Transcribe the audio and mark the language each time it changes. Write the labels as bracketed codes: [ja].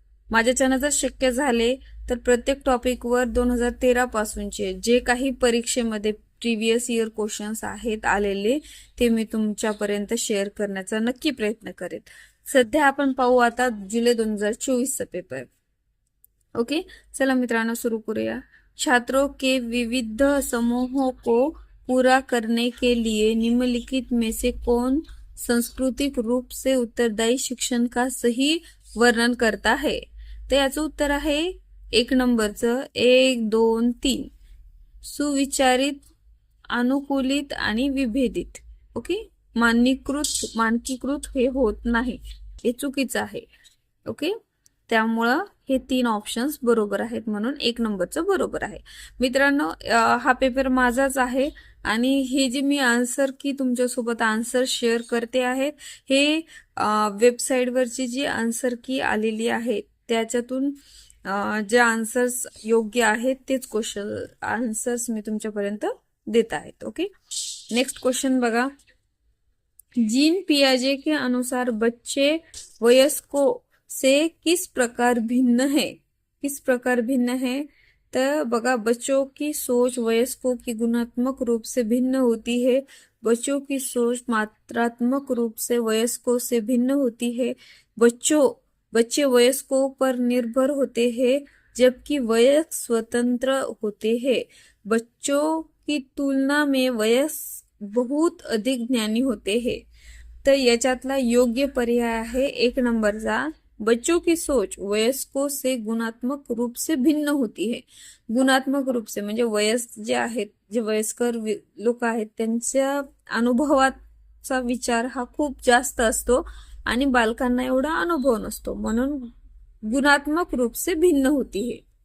[mr] माझ्याच्यानं जर शक्य झाले तर प्रत्येक टॉपिकवर 2013 पासूनचे जे काही परीक्षेमध्ये प्रिव्हियस इयर क्वेश्चन्स आहेत आलेले ते मी तुमच्यापर्यंत शेअर करण्याचा नक्की प्रयत्न करेन. सध्या आपण पाहू आता जुलै 2024 चा पेपर. ओके, चला मित्रांनो सुरू करूया. [hi] छात्रों के विविध समूहों को पूरा करने के लिए निम्नलिखित में से कौन सांस्कृतिक रूप से उत्तरदायी शिक्षण का सही वर्णन करता है? [mr] तर याचं उत्तर आहे 1 नंबरचं 1, 2, 3. सुविचारित, अनुकूलित आणि विभेदित. ओके, मानकीकृत हे होत नाही, हे चुकीचं आहे. ओके, त्यामुळं हे 3 ऑप्शन्स बरोबर आहेत, म्हणून 1 नंबरचं बरोबर आहे. मित्रांनो, हा पेपर माझाच आहे आणि हे जे मी आन्सर की तुमच्यासोबत आन्सर शेअर करते आहेत हे वेबसाईटवरची जी आन्सर की आलेली आहे त्याच्यातून जे आन्सर्स योग्य आहेत तेच क्वेश्चन आन्सर्स मी तुमच्यापर्यंत देत आहेत. ओके, नेक्स्ट क्वेश्चन बघा. [hi] जीन पियाजे के अनुसार बच्चे वयस्कों से किस प्रकार भिन्न है? किस प्रकार भिन्न है? [mr] तो बघा, [hi] बच्चों की सोच वयस्कों की गुणात्मक रूप से भिन्न होती है. बच्चों की सोच मात्रात्मक रूप से वयस्कों से भिन्न होती है. बच्चे वयस्कों पर निर्भर होते हैं जबकि वयस्क स्वतंत्र होते हैं. बच्चों की तुलना में वयस्क बहुत अधिक ज्ञानी होते हैं. [mr] तर याच्यातला योग्य पर्याय आहे 1 नंबरचा. [hi] बच्चों की सोच वयस्कों से गुणात्मक रूप से भिन्न होती है. गुणात्मक रूप से म्हणजे वयस्क जे आहेत, जे वयस्कर लोक आहेत त्यांच्या अनुभवाचा विचार हा खूप जास्त असतो आणि बालकांना एवढा अनुभव नसतो, म्हणून गुणात्मक रूप से भिन्न होती है.